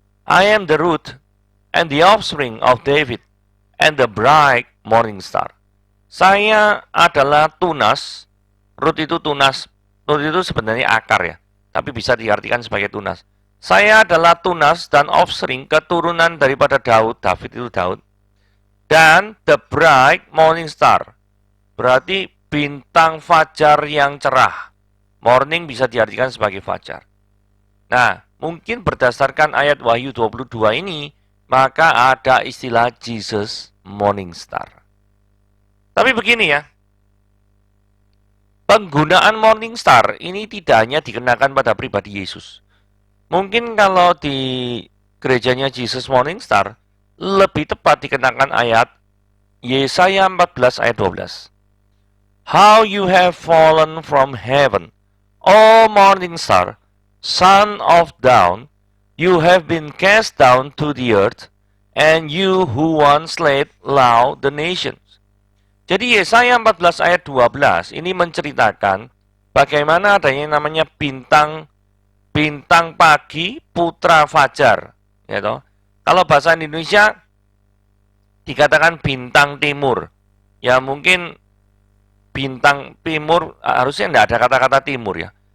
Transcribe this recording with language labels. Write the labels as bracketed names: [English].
[English] I am the root and the offspring of David and the bright morning star. [Indonesian] Saya adalah tunas, root itu tunas, root itu sebenarnya akar ya, tapi bisa diartikan sebagai tunas. Saya adalah tunas dan offspring keturunan daripada Daud, David itu Daud, dan [English] the bright morning star, [Indonesian] berarti bintang fajar yang cerah. Morning bisa diartikan sebagai fajar. Nah, mungkin berdasarkan ayat Wahyu 22 ini, maka ada istilah Jesus Morning Star. Tapi begini ya, penggunaan Morning Star ini tidak hanya dikenakan pada pribadi Yesus. Mungkin kalau di gerejanya Jesus Morning Star, lebih tepat dikenakan ayat Yesaya 14 ayat 12. [English] How you have fallen from heaven, O morning star, son of dawn, you have been cast down to the earth, and you who once led low the nations. [Indonesian] Jadi Yesaya 14 ayat 12 ini menceritakan bagaimana adanya namanya bintang pagi, putra fajar, ya toh. Kalau bahasa Indonesia dikatakan bintang timur. Ya mungkin bintang timur harusnya tidak ada kata-kata timur ya.